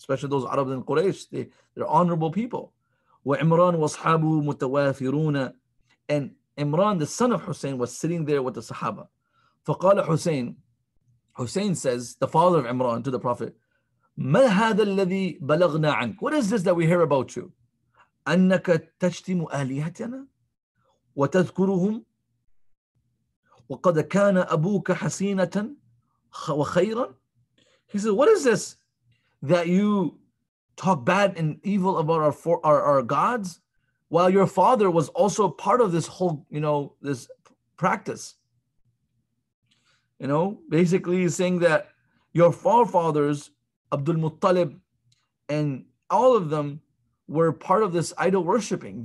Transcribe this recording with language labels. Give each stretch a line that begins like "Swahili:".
English: Especially those Arabs in Quraysh. They're honorable people.
Arabic: وَعِمْرَانُ وَأَصْحَابُهُ مُتَوَافِرُونَ.
English: And Imran, the son of Hussein, was sitting there with the Sahaba. فقال Hussein says, the father of Imran, to the Prophet,
Arabic: ما هذا الذي بلغنا عنك?
English: What is this that we hear about you?
Arabic: أنك تشتم آلهتنا وتذكرهم وقد كان أبوك حسينة وخيرا.
English: He says, what is this that you talk bad and evil about our gods, while your father was also part of this whole, this practice? Basically he's saying that your forefathers, Abdul Muttalib, and all of them were part of this idol worshipping.